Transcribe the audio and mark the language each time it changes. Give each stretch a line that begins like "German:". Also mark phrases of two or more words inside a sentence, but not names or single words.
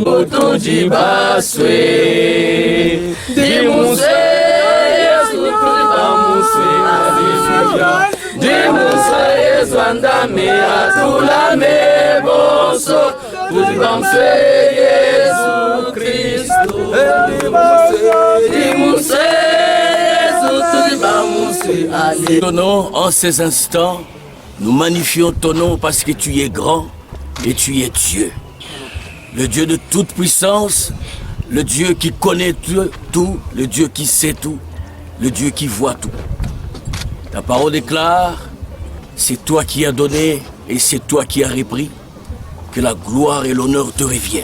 Luba-Katanga: Tuji baswe dimuswe Yesu tuji bamuswe, alléluia. Dimuswe Yesu andame atulame bonso. Tuji bamuswe Yesu Kristu. Dimuswe Yesu tuji bamuswe, alléluia.
French: Ton nom, en ces instants, nous magnifions ton nom parce que tu es grand et tu es Dieu. Le Dieu de toute puissance, le Dieu qui connaît tout, le Dieu qui sait tout, le Dieu qui voit tout. Ta parole déclare, c'est toi qui as donné et c'est toi qui as repris, que la gloire et l'honneur te reviennent.